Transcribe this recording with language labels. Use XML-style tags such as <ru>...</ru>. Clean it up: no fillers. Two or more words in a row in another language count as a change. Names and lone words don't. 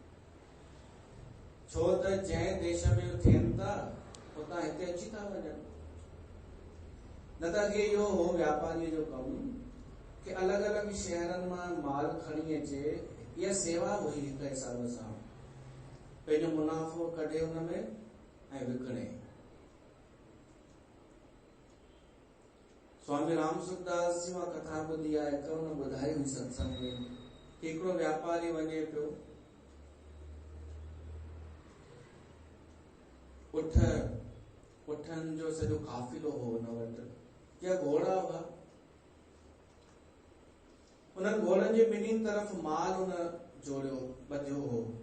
<sd>छो त जंहिं देश में थियनि था उतां हिते अची था वञनि न त अॻे इहो हो व्यापारी जो कमु कि अलॻि अलॻि शहरनि मां माल खणी अचे इहा सेवा हुई हिक हिसाब सां पंहिंजो मुनाफ़ो कढे हुन में ऐं विकिणे स्वामी राम सुखदास जी मां कथा ॿुधी आहे, हिक हुन ॿुधाई हुई सत्संग में, हिकिड़ो व्यापारी वञे पियो, उठनि जो सॼो काफ़िलो हो हुन वटि, या घोड़ा हुआ। उन्हनि घोड़नि जे ॿिन्हिनि तरफ़ माल हुन जोड़ियो ॿधियो हो।</sd>